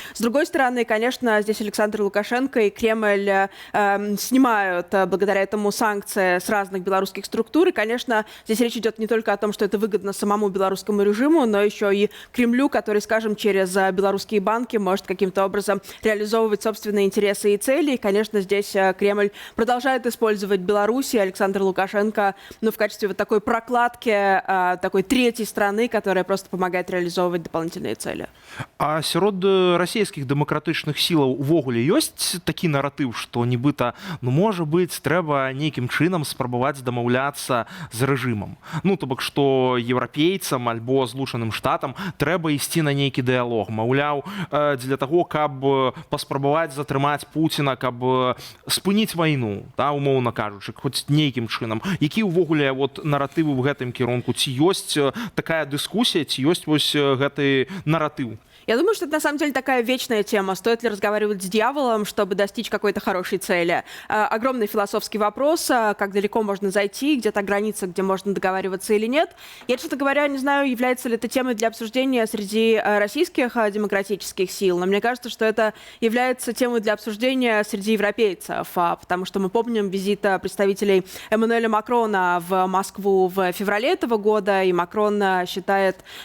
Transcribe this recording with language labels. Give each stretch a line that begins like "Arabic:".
Russian: С другой стороны, конечно, здесь Александр Лукашенко и Кремль снимают благодаря этому санкции с разных белорусских структур. И, конечно, здесь речь идет не только о том, что это выгодно самому белорусскому режиму, но еще и Кремлю, который, скажем, через белорусские банки может каким-то образом реализовывать собственные интересы и цели. И, конечно, здесь Кремль продолжает использовать Беларусь и Александр Лукашенко, ну, в качестве вот такой прокладки, такой третьей страны, которая просто помогает реализовывать дополнительные цели.
Belarusian: А сярод расійскіх дэмакратычных сілаў увогуле ёсць такі наратыў, што нібыта, ну, можа быць, трэба нейкім чынам спрабаваць дамаўляцца з рэжымам. Ну, то бок, што еўрапейцам альбо Злучаным Штатам трэба ісці на нейкі дыялог. Маўляў, для таго, каб паспрабаваць затрымаць Пуціна, каб спыніць вайну, да, умоўна кажучы, хоць нейкім чынам. Які ўвогуле вот наратывы ў гэтым кірунку? Ці ёсць такая дыскусія, ці ёсць вось гэты наратыў?
Russian: Я думаю, что это на самом деле такая вечная тема. Стоит ли разговаривать с дьяволом, чтобы достичь какой-то хорошей цели? Огромный философский вопрос, как далеко можно зайти, где-то граница, где можно договариваться или нет. Я, честно говоря, не знаю, является ли это темой для обсуждения среди российских демократических сил, но мне кажется, что это является темой для обсуждения среди европейцев, потому что мы помним визит представителей Эммануэля Макрона в Москву в феврале этого года, и Макрон считает,